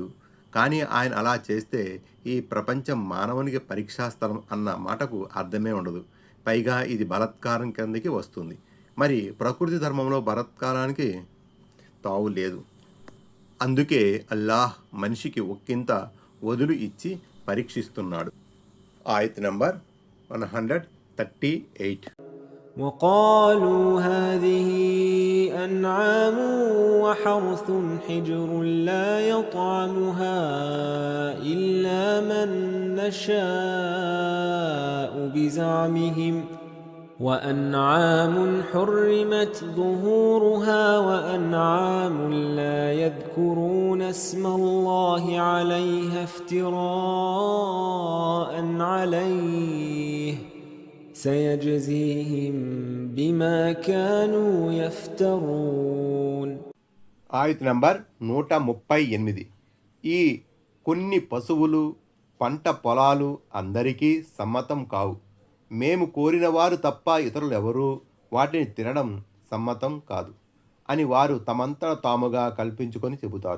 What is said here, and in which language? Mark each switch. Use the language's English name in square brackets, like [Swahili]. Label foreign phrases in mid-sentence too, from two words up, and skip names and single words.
[Telugu] కానీ ఆయన అలా చేస్తే ఈ ప్రపంచం మానవునికి పరీక్షాస్థలం అన్న మాటకు అర్థమే ఉండదు. పైగా ఇది బలాత్కారం కిందకి వస్తుంది. మరి ప్రకృతి ధర్మంలో బలాత్కారానికి తావు లేదు. అందుకే అల్లాహ్ మనిషికి ఒక్కింత వదులు ఇచ్చి పరీక్షిస్తున్నాడు. ఆయత్ నంబర్ 138. [Arabic] وقالوا هذه أنعام وحرث حجر لا يطعمها إلا من نشاء بزعمهم وأنعام حرمت ظهورها وأنعام لا يذكرون اسم الله عليها افتراء عليه سيجزيهم بما كانوا يفترون. [Telugu] ఆయత్ నంబర్ 138. ఈ కొన్ని పశువులు పంట పొలాలు అందరికీ సమ్మతం కావు. మేము కోరిన వారు తప్ప ఇతరులెవరూ వాటిని తినడం సమ్మతం కాదు అని వారు తమంతట తాముగా కల్పించుకొని చెబుతారు.